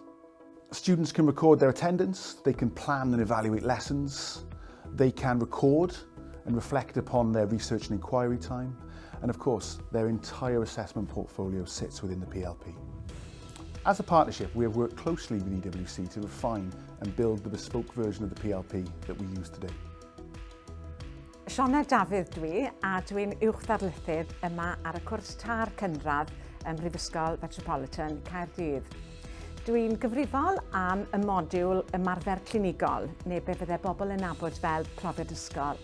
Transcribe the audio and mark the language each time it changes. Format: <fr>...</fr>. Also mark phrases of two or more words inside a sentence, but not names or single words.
<en>Students can record their attendance, they can plan and evaluate lessons, they can record and reflect upon their research and inquiry time, and of course their entire assessment portfolio sits within the PLP. As a partnership, we have worked closely with EWC to refine and build the bespoke version of the PLP that we use today.</en> <cy>Sioned Dafydd dwi, a dwi'n uwchdarlithydd yma ar y cwrs tar cynradd ym Prifysgol Metropolitan Caerdydd. Dwi'n gyfrifol am y modiwl ymarfer clinigol, neu be fydde bobl yn nabod fel profiadysgol.</cy>